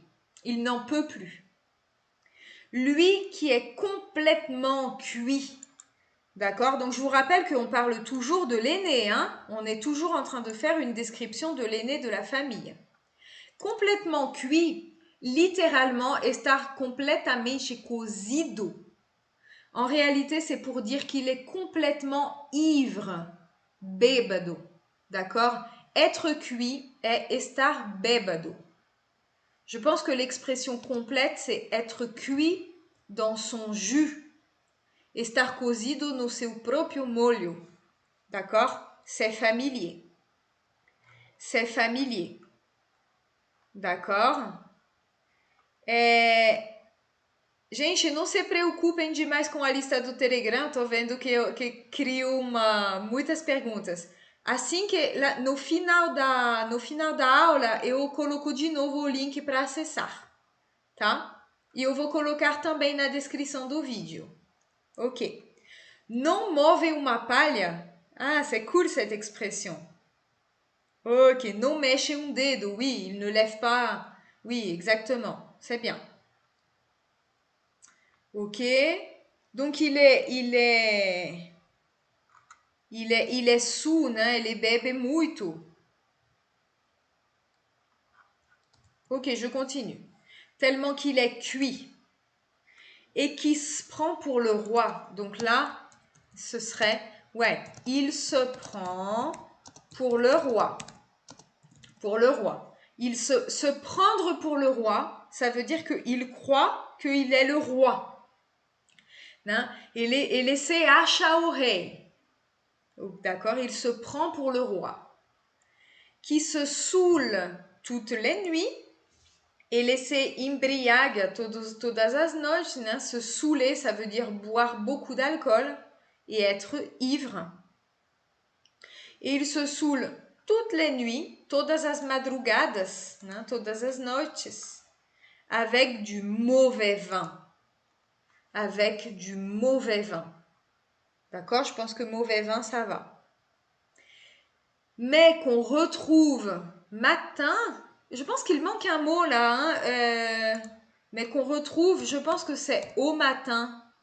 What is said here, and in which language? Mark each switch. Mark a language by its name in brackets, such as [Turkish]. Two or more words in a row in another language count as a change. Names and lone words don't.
[French] Il n'en peut plus. Lui qui est complètement cuit. D'accord? Donc je vous rappelle qu'on parle toujours de l'aîné. Hein? On est toujours en train de faire une description de l'aîné de la famille. Complètement cuit, littéralement, [Portuguese] estar completamente cozido. [French] En réalité, c'est pour dire qu'il est complètement ivre. Bêbado. D'accord? Être cuit est [Portuguese] estar bêbado. [French] Je pense que l'expression complète, c'est être cuit dans son jus. [Portuguese] Estar cozido no seu próprio molho. [French] D'accord? C'est familier. C'est familier. D'accord? [Portuguese] Gente, não se preocupem demais com a lista do Telegram. Tô vendo que crio muitas perguntas. Assim que no final da aula eu coloco de novo o link para acessar, tá? E eu vou colocar também na descrição do vídeo. Ok. Não movem uma palha? [French] Ah, c'est cool cette expression. Ok, non mèche un dedo, oui, il ne lève pas. Oui, exactement, c'est bien. Ok, donc il est sous, [Portuguese] né? Ele bebe muito. [French] Ok, je continue. Tellement qu'il est cuit et qui se prend pour le roi. Donc là, ce serait, ouais, il se prend pour le roi. Pour le roi. Se prendre pour le roi, ça veut dire qu'il croit qu'il est le roi. [Portuguese] Né? Ele se acha o rei. [French] D'accord? Il se prend pour le roi. qui se saoule toutes les nuits. [Portuguese] Ele se embriaga todas as noites, né? [French] Se saouler, ça veut dire boire beaucoup d'alcool et être ivre. Et il se saoule toutes les nuits, [Portuguese] todas as madrugadas, né? Todas as noites, [French] avec du mauvais vin. Avec du mauvais vin. D'accord? Je pense que mauvais vin, ça va. Mais qu'on retrouve matin, je pense qu'il manque un mot là, hein, mais qu'on retrouve, je pense que c'est au matin.